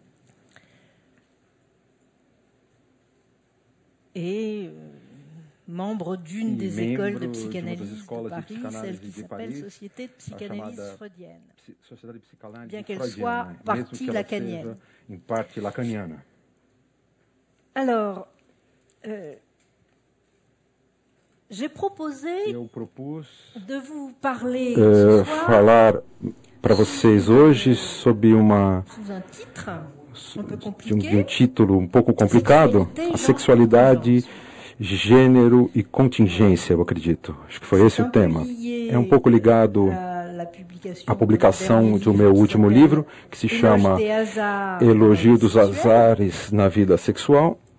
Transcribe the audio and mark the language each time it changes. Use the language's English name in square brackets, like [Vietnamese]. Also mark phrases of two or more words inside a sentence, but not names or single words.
[French] Et membre d'une des écoles de psychanalyse de Paris, celle qui s'appelle Société de psychanalyse freudienne, bien qu'elle soit partie lacanienne. Alors, j'ai proposé de vous parler ce soir [Portuguese] falar para vocês hoje sobre [French] sous un titre [Portuguese] de um título um pouco complicado, a sexualidade Gênero e contingência, eu acredito. Acho que foi esse o tema. É um pouco ligado à publicação do meu último livro, que se chama Elogio dos Azares na Vida Sexual.